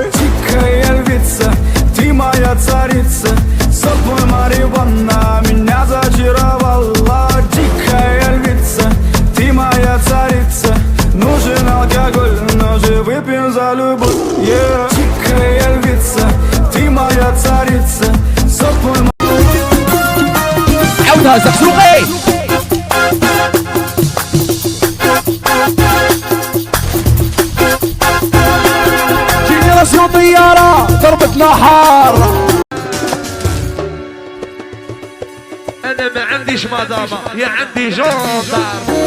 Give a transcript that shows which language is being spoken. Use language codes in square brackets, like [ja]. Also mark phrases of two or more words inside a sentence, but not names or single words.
[ru] Дикая львица, ты моя царица, сок мой марихуана меня зачаровала. Дикая львица, ты моя царица, нужен алкоголь, но же выпьем за любовь. Yeah. Дикая львица, ты моя царица, сок мой [ar] عودها زقزوقي. جنراسيون طيارة ضربتنا حار. أنا ما عنديش مدامة يا عندي جندار.